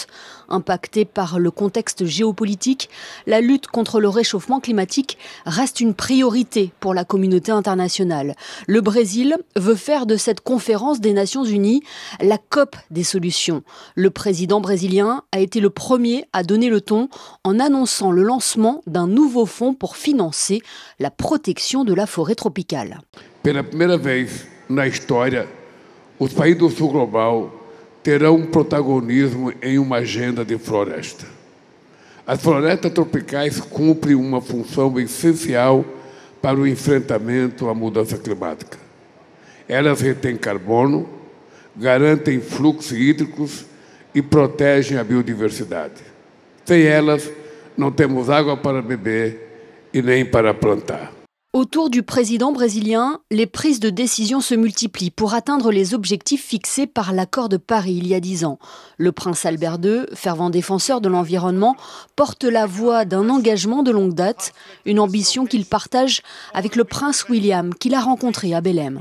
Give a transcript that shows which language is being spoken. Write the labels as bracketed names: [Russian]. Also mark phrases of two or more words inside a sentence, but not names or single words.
[French] Impactée par le contexte géopolitique, la lutte contre le réchauffement climatique reste une priorité pour la communauté internationale. Le Brésil veut faire de cette conférence des Nations Unies la COP des solutions. Le président brésilien a été le premier à donner le ton en annonçant le lancement d'un nouveau fonds pour financer la protection de la forêt tropicale. [Portuguese] Pela primeira vez na história, os países do sul global terão protagonismo em uma agenda de floresta. As florestas tropicais cumprem uma função essencial para o enfrentamento à mudança climática. Elas retêm carbono, garantem fluxos hídricos e protegem a biodiversidade. Sem elas, não temos água para beber et nem para plantar. [French] Autour du président brésilien, les prises de décision se multiplient pour atteindre les objectifs fixés par l'accord de Paris il y a 10 ans. Le prince Albert II, fervent défenseur de l'environnement, porte la voix d'un engagement de longue date, une ambition qu'il partage avec le prince William, qu'il a rencontré à Belém.